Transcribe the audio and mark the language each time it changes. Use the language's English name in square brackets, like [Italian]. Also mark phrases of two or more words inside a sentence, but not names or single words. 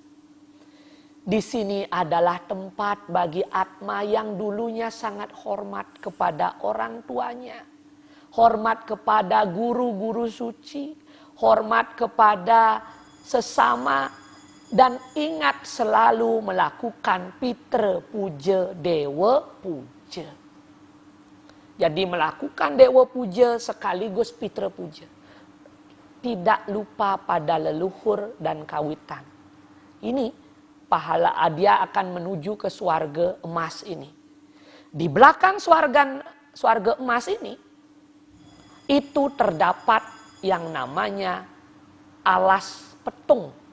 [Indonesian] Di sini adalah tempat bagi atma yang dulunya sangat hormat kepada orang tuanya. Hormat kepada guru-guru suci. Hormat kepada sesama dan ingat selalu melakukan pitra puja, dewa puja. Jadi melakukan dewa puja sekaligus pitra puja. Tidak lupa pada leluhur dan kawitan. Ini pahala dia akan menuju ke swarga emas ini. Di belakang swarga emas ini itu terdapat yang namanya alas petung.